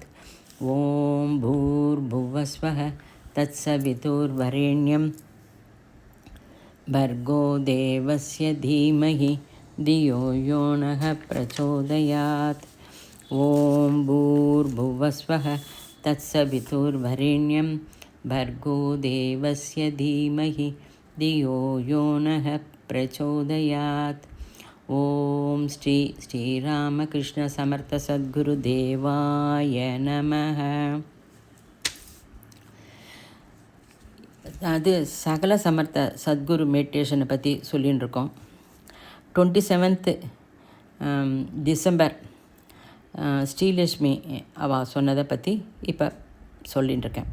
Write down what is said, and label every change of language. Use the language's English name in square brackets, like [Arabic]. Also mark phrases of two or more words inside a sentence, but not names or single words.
[Sanskrit] ॐ भूर्भुवस्वः तत्सवितुर्वरेण्यं भर्गो देवस्य धीमहि धियो यो नः प्रचोदयात्। ॐ भूर्भुवस्वः तत्सवितुर्वरेण्यं भर्गो देवस्य धीमहि धियो यो नः प्रचोदयात्। ॐ श्री श्रीरामकृष्ण समर्थ सद्गुरु देवाय नमः. [Tamil] அது சகல சமர்த்த சத்குரு மெடிடேஷனை பற்றி சொல்லின்னு இருக்கோம். 27th டிசம்பர் ஸ்ரீலக்ஷ்மி அவள் சொன்னதை பற்றி இப்போ சொல்லின்னு இருக்கேன்.